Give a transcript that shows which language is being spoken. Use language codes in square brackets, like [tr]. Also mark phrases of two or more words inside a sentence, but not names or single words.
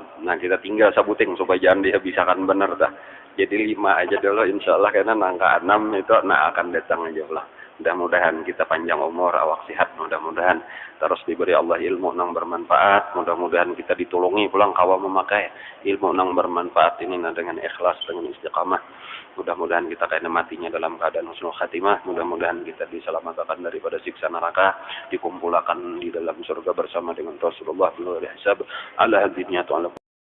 [bjn] Nah kita tinggal sabuting supaya jangan dihabiskan benar dah. Jadi 5 aja dulu insyaallah karena angka 6 itu akan datang aja lah. [id] Mudah-mudahan kita panjang umur, awak sehat, mudah-mudahan terus diberi Allah ilmu nang bermanfaat, mudah-mudahan kita ditolongi pulang kawa memakai ilmu nang bermanfaat ini dengan ikhlas, dengan istiqamah. Mudah-mudahan kita kena matinya dalam keadaan [ar] حسن الخاتمة, [id] mudah-mudahan kita diselamatkan daripada siksa neraka, dikumpulkan di dalam surga bersama dengan Rasulullah [ar] صلى الله عليه وسلم [id] ala hadiniya